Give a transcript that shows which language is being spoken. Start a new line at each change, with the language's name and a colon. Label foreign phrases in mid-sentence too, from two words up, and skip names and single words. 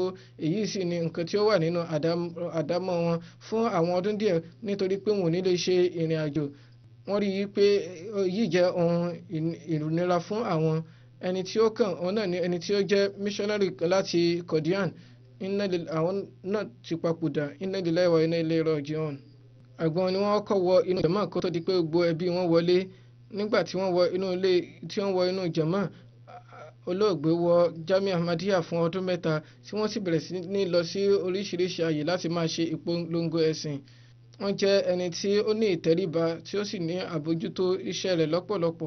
Yoruba: Èyí sì ni nǹkan tí ó wà nínú àdámọ́ wọn fún àwọn ọdún díẹ̀, nítorí pé wọn ò ní lè ṣe ìrìn àjò. Wọ́n rí i pé èyí jẹ́ ohun ìrùnira fún àwọn. Ẹni tí ó kàn òun náà ni ẹni tí ó jẹ́ missionary láti Qadian. Àwọn náà ti papòdà.
Arabic: إنا لله وإنا إليه راجعون.
Yoruba: Àgbọn ni wọ́n kọ́ wọ inú jàmá kó tó di pé gbogbo ẹbí wọn wọlé. Nígbà tí wọ́n wọ inú jàmá, olóògbé wọ Jamia Ahmadiyya fún ọdún 3, tí wọ́n sì bẹ̀rẹ̀ sí ní lọ sí oríṣiríṣi àyè láti máa ṣe ìpolongo ẹ̀sìn. Wọ́n jẹ́ ẹni tí ó ní ìtẹríba, tí ó sì ní àbójútó iṣẹ́ rẹ̀ lọ́pọ̀lọpọ̀.